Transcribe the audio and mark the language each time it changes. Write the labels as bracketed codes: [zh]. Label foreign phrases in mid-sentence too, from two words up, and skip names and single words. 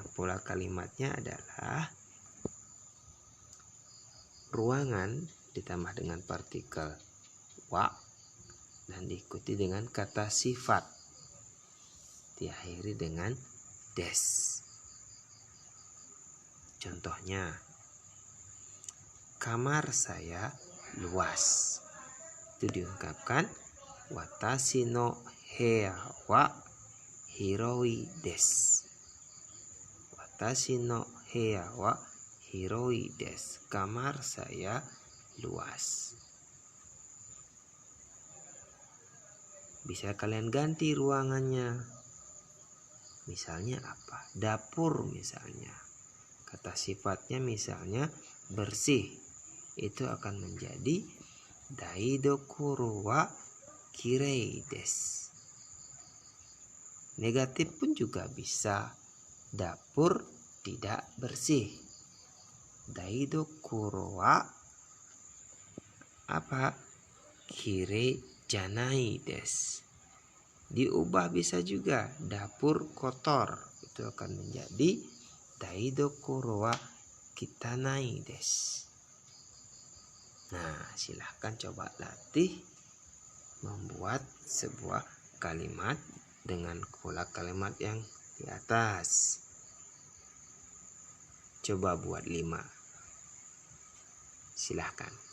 [id] Pola kalimatnya adalah ruangan ditambah dengan partikel wa dan diikuti dengan kata sifat. Diakhiri dengan des. Contohnya, kamar saya luas. itu diungkapkan [ja] 私の部屋は広いです. 私の部屋は広いです. [id] Kamar saya luas. Bisa kalian ganti ruangannya. Misalnya apa? Dapur misalnya. Kata sifatnya misalnya bersih. Itu akan menjadi [ja] 台所はきれいです. [id] Negatif pun juga bisa. Dapur tidak bersih. [ja] 台所は [id] apa? [ja] きれいじゃないです. [id] Diubah bisa juga, dapur kotor. Itu akan menjadi [ja] 台所は汚いです. [id] Nah, silahkan coba latih membuat sebuah kalimat dengan pola kalimat yang di atas. Coba buat 5. Silahkan.